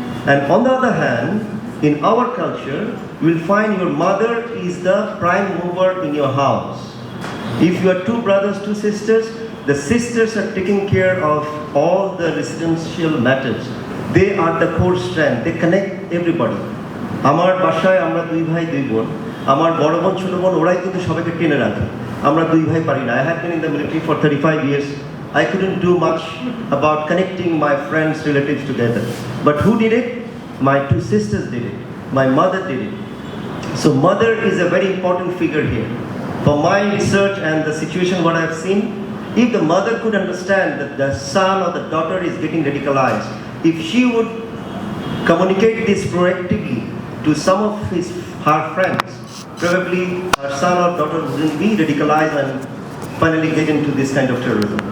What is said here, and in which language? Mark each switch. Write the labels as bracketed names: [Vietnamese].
[English] And on the other hand, in our culture, you will find your mother is the prime mover in your house. If you are two brothers, two sisters, the sisters are taking care of all the residential matters. They are the core strand. They connect everybody. [Bangla] আমার বাসায় আমরা দুই ভাই দুই বোন, আমার বড় বোন ছোট বোন ওরাই কিন্তু সবাইকে টেনে রাখে। আমরা দুই ভাই পারি না। [English] I have been in the military for 35 years. I couldn't do much about connecting my friends, relatives together. But who did it? My two sisters did it. My mother did it. So mother is a very important figure here. For my research and the situation what I have seen, if the mother could understand that the son or the daughter is getting radicalized, if she would communicate this proactively to some of her friends, probably her son or daughter wouldn't be radicalized and finally get into this kind of terrorism.